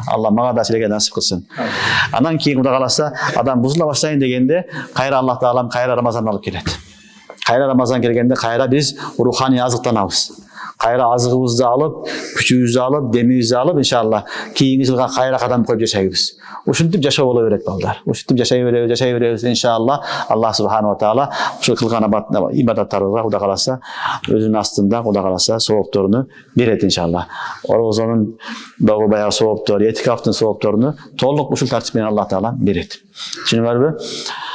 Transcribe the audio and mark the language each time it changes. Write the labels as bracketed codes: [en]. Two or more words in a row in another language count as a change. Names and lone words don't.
[ky] Алла мага да силерге насип кылсын. Андан кийин Кудай кааласа адам бузула баштайын дегенде кайра Аллах таалам кайра Рамазан алып келет. Кайра Рамазан келгенде кайра биз руханий азыктанабыз. Кайра азыгыбызды алып, күчүбүздү алып, демибизди алып иншалла кийинки жылга кайра кадам коюп жашайбыз. Ушинтип жашоо боло берет балдар. Ушинтип жашай беребиз иншалла. [ar] الله سبحانه وتعالى [ky] ушу кылган ибадаттарыбызга Кудай кааласа өзүнүн астында Кудай кааласа соопторуну берет иншалла. Орозонун дагы баягы сооптору, этикафтын соопторуну толук ушул тартип менен Аллах таала берет. Түшүнүңөрбү?